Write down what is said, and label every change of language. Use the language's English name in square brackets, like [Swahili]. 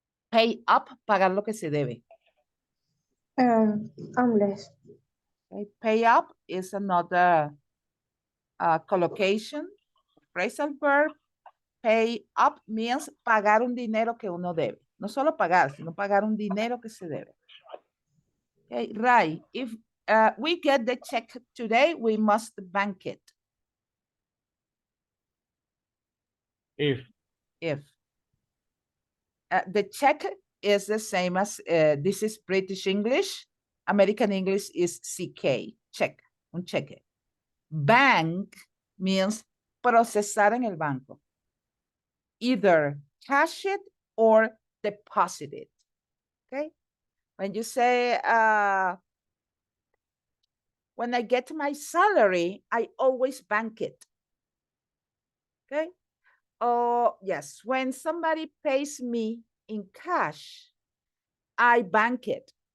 [English] Pay up, [Spanish] pagar lo que se debe. [English] Unless. Okay? Pay up is another collocation, phrasal verb. Pay up means [Spanish] pagar un dinero que uno debe. No solo pagar, sino pagar un dinero que se debe. [English] Okay, right. If we get the check today, we must bank it. If. The check is the same as, this is British English. American English is CK, check, [Spanish] un cheque. Bank means procesar en el banco. [English] Either cash it or deposit it, okay? When you say, when I get my salary, I always bank it, okay? Oh, yes, when somebody pays me in cash, I bank it.